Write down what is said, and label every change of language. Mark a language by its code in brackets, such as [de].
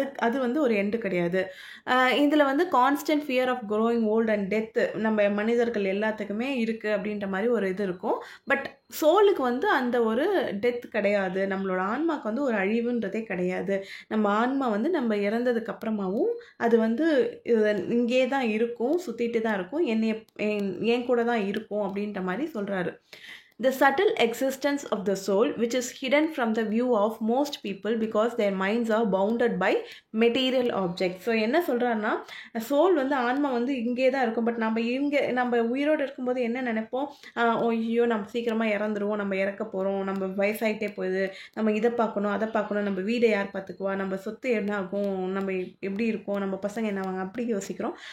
[ta] அது வந்து ஒரு எண்டு கிடையாது. இதில் வந்து [en] constant fear of growing old and death [ta] நம்ம மனிதர்கள் எல்லாத்துக்குமே இருக்குது அப்படின்ற மாதிரி ஒரு இது இருக்கும். பட் சோலுக்கு வந்து அந்த ஒரு டெத் கிடையாது. நம்மளோட ஆன்மாவுக்கு வந்து ஒரு அழிவுன்றதே கிடையாது. நம்ம ஆன்மா வந்து நம்ம இறந்ததுக்கு அப்புறமாவும் அது வந்து இங்கே தான் இருக்கும், சுற்றிட்டு தான் இருக்கும், என் கூட தான் இருக்கும் அப்படின்ற மாதிரி சொல்கிறாரு. [en] The subtle existence of the soul, which is hidden from the view of most people because their minds are bounded by material objects. [ta] So என்ன சொல்கிறாருன்னா, சோல் வந்து ஆன்மா வந்து இங்கே தான் இருக்கும். பட் நம்ம உயிரோடு இருக்கும்போது என்ன நினைப்போம்? ஐயோ நம்ம சீக்கிரமாக இறந்துருவோம், நம்ம இறக்க போகிறோம், நம்ம வயசாகிட்டே போகுது, நம்ம இதை பார்க்கணும் அதை பார்க்கணும், நம்ம வீடை யார் பார்த்துக்குவா, நம்ம சொத்து என்ன ஆகும், நம்ம எப்படி இருக்கோம், நம்ம பசங்க என்ன ஆவாங்க, அப்படி யோசிக்கிறோம்.